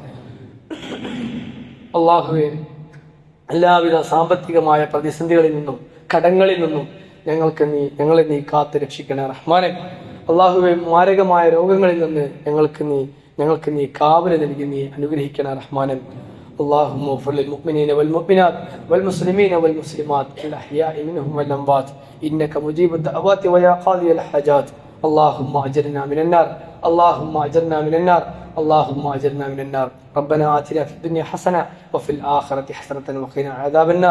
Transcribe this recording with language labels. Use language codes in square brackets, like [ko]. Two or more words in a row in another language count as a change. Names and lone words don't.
[ml] അള്ളാഹുവെ എല്ലാവിധ സാമ്പത്തികമായ പ്രതിസന്ധികളിൽ നിന്നും കടങ്ങളിൽ നിന്നും ഞങ്ങളെ നീ കാത്ത് രക്ഷിക്കണം റഹ്മാനെ. അള്ളാഹുവെ മാരകമായ രോഗങ്ങളിൽ നിന്ന് ഞങ്ങൾക്ക് നീ കാവല് നൽകി നീ അനുഗ്രഹിക്കണം റഹ്മാനെ. [ar] اللهم اغفر للمؤمنين والمؤمنات والمسلمين والمسلمات الأحياء منهم والأموات إنك مجيب الدعوات ويا قاضي الحاجات. اللهم أجرنا من النار، اللهم أجرنا من النار، اللهم أجرنا من النار. ربنا آتنا في الدنيا حسنة وفي الآخرة حسنة وقنا عذاب النار.